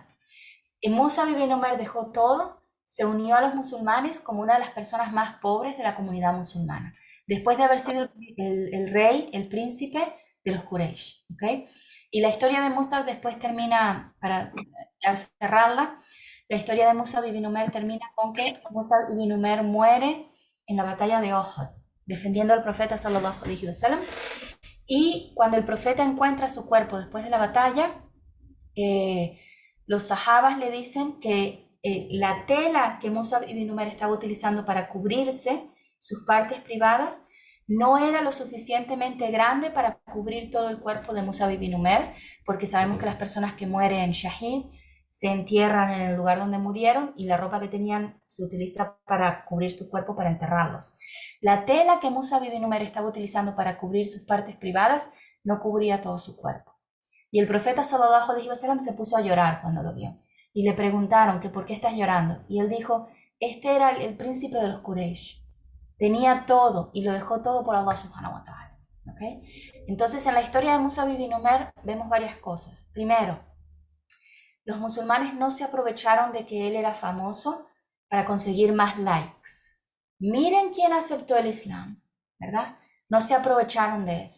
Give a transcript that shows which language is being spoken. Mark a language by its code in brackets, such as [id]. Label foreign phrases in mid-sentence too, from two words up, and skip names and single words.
[es] Y Musa ibn Umair dejó todo, se unió a los musulmanes como una de las personas más pobres de la comunidad musulmana, después de haber sido el rey, el príncipe de los Quraysh, ¿ok? Y la historia de Musa después termina, para cerrarla, la historia de Musa ibn Umair termina con que Musa ibn Umair muere en la batalla de Uhud, defendiendo al profeta [ar] صلى الله عليه وسلم. [es] Y cuando el profeta encuentra su cuerpo después de la batalla, los sahabas le dicen que la tela que Musa ibn Umair estaba utilizando para cubrirse sus partes privadas no era lo suficientemente grande para cubrir todo el cuerpo de Musa ibn Umair, porque sabemos que las personas que mueren en Shahid se entierran en el lugar donde murieron y la ropa que tenían se utiliza para cubrir su cuerpo, para enterrarlos. La tela que Musa ibn Umair estaba utilizando para cubrir sus partes privadas no cubría todo su cuerpo. Y el profeta [ar] صلى الله عليه وسلم [es] se puso a llorar cuando lo vio. Y le preguntaron que por qué estás llorando. Y él dijo, este era el príncipe de los Quraysh. Tenía todo y lo dejó todo por [ar] الله سبحانه و تعالى. [es] ¿Okay? Entonces en la historia de Musa ibn Umair vemos varias cosas. Primero, los musulmanes no se aprovecharon de que él era famoso para conseguir más likes. Miren quién aceptó el Islam, ¿verdad? No se aprovecharon de eso.